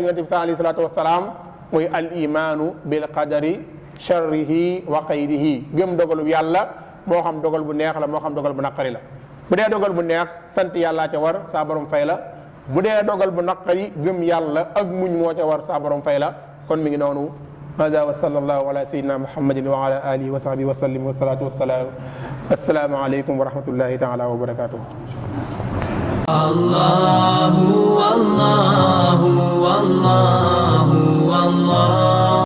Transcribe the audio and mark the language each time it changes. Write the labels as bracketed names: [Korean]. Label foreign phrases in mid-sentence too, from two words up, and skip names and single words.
[Wolof] yonent bi [Arabic] عليه الصلاة والسلام [Wolof] muy [Arabic] الإيمان بالقدر شره وخيره [Wolof] gëm dogalu yàlla moo xam dogal bu neex la moo xam dogal bu naqari la bu dee dogal bu neex sant yàllaa ca war saa borom fay la bu dee dogal bu naqari gëm yàlla ak muñ moo ca war saa borom fay la kon mi ngi noonu [Arabic] هذا وصلى الله على سيدنا محمد وعلى آله وصحبه وسلم والصلاة والسلام السلام عليكم ورحمة الله تعالى وبركاته الله الله الله الله